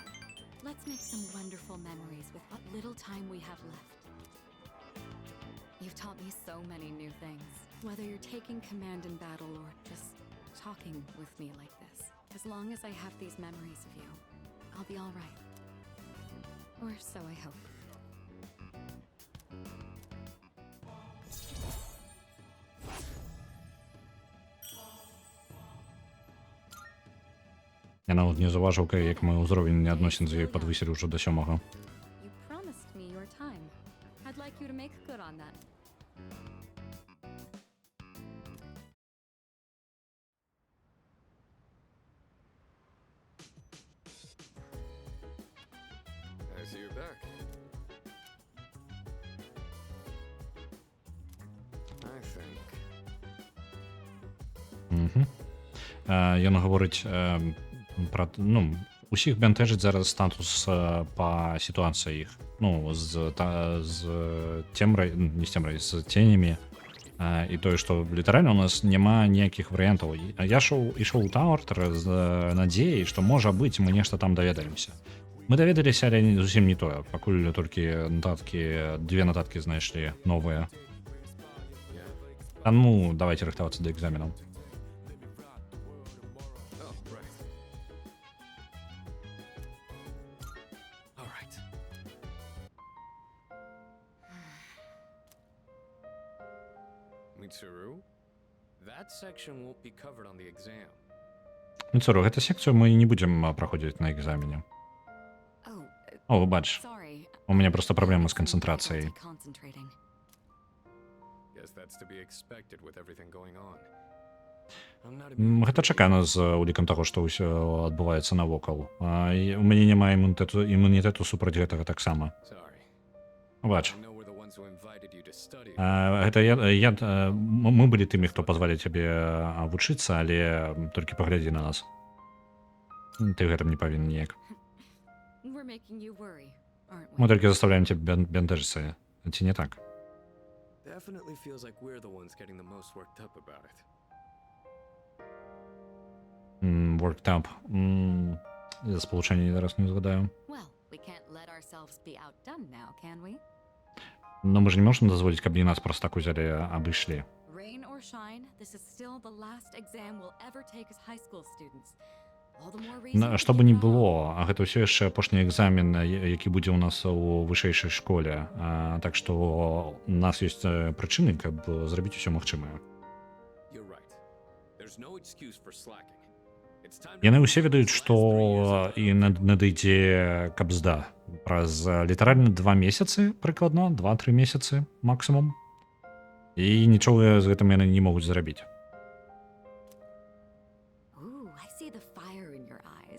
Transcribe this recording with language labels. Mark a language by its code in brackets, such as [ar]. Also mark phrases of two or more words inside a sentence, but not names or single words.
[en] Let's make some wonderful memories with what little time we have left. You've taught me so many new things. Whether you're taking command in battle or just talking with me like this. As long as I have these memories of you, I'll be all right. Or so I hope. [be] Я нават не заўважыў, як мы ўзровень адносін з ёй падвысілі ўжо да 7. [en] You promised me your time. I'd like you to make good on that. I see you're back. I think. [be] Ён гаворыць пра, ну, усіх бянтэжыць зараз статус па сітуацыі іх. Ну, з цемрай, не з цемрай, з ценямі. І тое, што літаральна у нас няма ніякіх варыянтаў. Я ішоў у Тауэр з надзеяй, што можа быць, мы нешта там даведаемся. Мы даведаліся, але зусім не тое, пакуль толькі две нататкі знайшлі новыя. [ru] Та ну, давайте рыхтоваться до экзаменов. [en] Oh, right. All right. Mitsuru, that section won't be covered on the exam. [ru] Міцуру, эту секцию мы не будем проходить на экзамене. [en] Oh, [be] О, бач, [en] sorry. [ru] у меня просто проблемы с [en] Some [ru] концентрацией. [en] difficulty concentrating. Guess that's to be expected with everything going on. I'm not [be] Гэта чакана з улікам таго, што ўсё адбываецца навокал. У мяне няма імунітэту супраць гэтага таксама. [en] Sorry. [be] Бач, [en] I know we're the ones who invited you to study. [be] гэта мы былі тымі, хто пазвалі цябе вучыцца, але толькі паглядзі на нас. Ты гэтым не павінен ніяк. [en] We're making you worry, aren't we? [be] Мы толькі заставляем цябе бянтэжыцца. Ці не так? [en] Definitely feels like we're the ones getting the most worked up about it. Worked up. [be] Я сполучэнне ні зараз не згадаю. [en] Well, we can't let ourselves be outdone now, can we? [be] Но мы ж не можам дазволіць, каб і нас проста так узялі, абышлі. [en] Rain or shine, this is still the last exam we'll ever take as high school students. All the more reason to [be] Што бы [en] keep [be] ні [en] it on. [be] было, а гэта ўсё яшчэ апошні экзамен, які будзе ў нас у вышэйшай школе. Так што у нас ёсць прычыны, каб зрабіць усё магчымае. [en] You're right. There's no excuse for slacking. It's time to [be] Яны ўсе ведаюць, што і надыдзе кабзда. Праз літаральна 2 месяцы, прыкладна, 2-3 месяцы максімум. І нічога з гэтым яны не могуць зрабіць. [en] Ooh, I see the fire in your eyes.